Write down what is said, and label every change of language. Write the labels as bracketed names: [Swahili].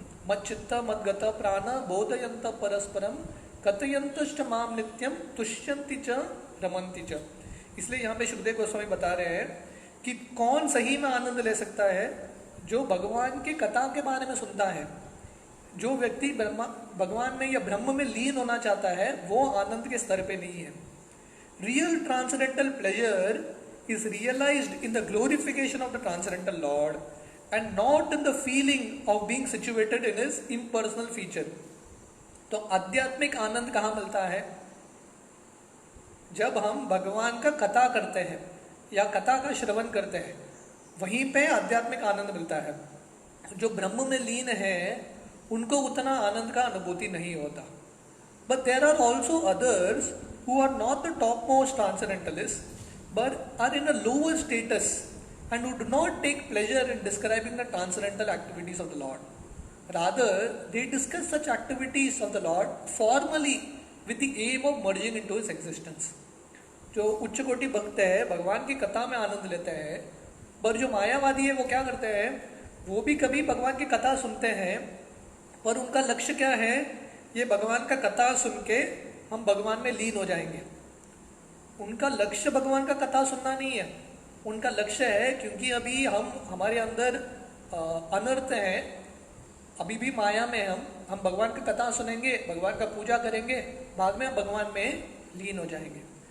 [Sanskrit] मत चित्त मत गत प्राण बोधयंत परस्परम कथयंतश्च माम नित्यम तुष्यंति च रमन्ति च. [Hindi] इसलिए यहाँ पे सुखदेव गोस्वामी बता रहे हैं कि कौन सही में आनंद ले सकता है, जो भगवान की कथा के बारे में सुनता है. जो व्यक्ति भगवान में या ब्रह्म में लीन होना चाहता है, वो आनंद के स्तर पे नहीं है. [English] Real transcendental pleasure is realized in the glorification of the transcendental Lord and not in the feeling of being situated in his impersonal feature. [Hindi] तो आध्यात्मिक आनंद कहाँ मिलता है? जब हम भगवान का कथा करते हैं या कथा का श्रवण करते हैं, वहीं पे आध्यात्मिक आनंद मिलता है. जो ब्रह्म में लीन है उनको उतना आनंद का अनुभूति नहीं होता. [English] But there are also others who are not the topmost transcendentalists, but are in a lower status and who do not take pleasure in describing the transcendental activities of the Lord. Rather, they discuss such activities of the Lord formally with the aim of merging into his existence. [Hindi] जो उच्च कोटि भक्त है, भगवान की कथा में आनंद लेते हैं, पर जो मायावादी है वो क्या करते हैं, वो भी कभी भगवान की कथा सुनते हैं, पर उनका लक्ष्य क्या है, ये भगवान का कथा सुन के हम भगवान में लीन हो जाएंगे. उनका लक्ष्य भगवान का कथा सुनना नहीं है. उनका लक्ष्य है, क्योंकि अभी हमारे अंदर अनर्थ है, अभी भी माया में हम भगवान की कथा सुनेंगे, भगवान का पूजा करेंगे, बाद में हम भगवान में लीन हो जाएंगे.